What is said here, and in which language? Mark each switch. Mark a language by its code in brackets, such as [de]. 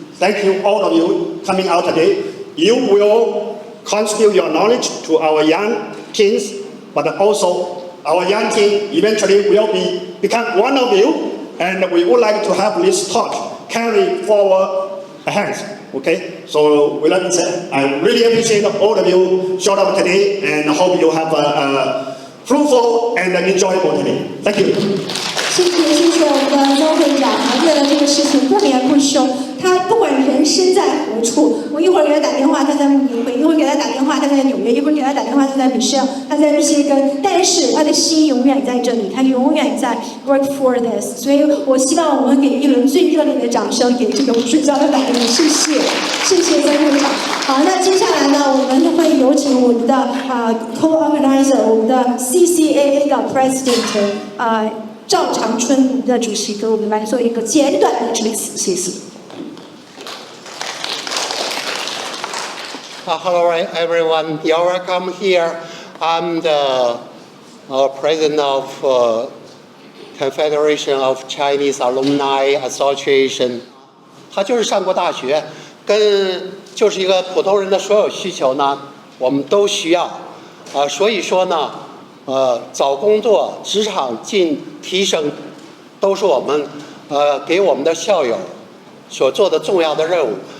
[en] Thank you all of you coming out today. You will contribute your knowledge to our young teens, but also our young team eventually will become one of you, and we would like to have this talk carry forward hands. Okay, so with that said, I really appreciate all of you showed up today, and I hope you have a fruitful and enjoyable today. Thank you. [zh] 谢谢我们的周会长，为了这个事情不眠不休。他不管人身在何处，我一会儿给他打电话，他在慕尼黑；一会儿给他打电话，他在纽约；一会儿给他打电话，他在米歇尔，他在密歇根。但是他的心永远在这里，他永远在 [en] work for this。 [zh] 所以我希望我们给一轮最热烈的掌声，给这个不睡觉的百灵。谢谢周会长。好，那接下来呢，我们会有请我们的co-organizer， 我们的 CCAA 的 president 赵长春的主席，给我们来做一个简短的致辞。谢谢。 [en] Hello everyone, you're welcome here. I'm the president of Confederation of Chinese Alumni Association. [zh] 他就是上过大学，就是一个普通人的所有需求呢，我们都需要。所以说呢，找工作、职场提升，都是我们给我们的校友所做的重要的任务。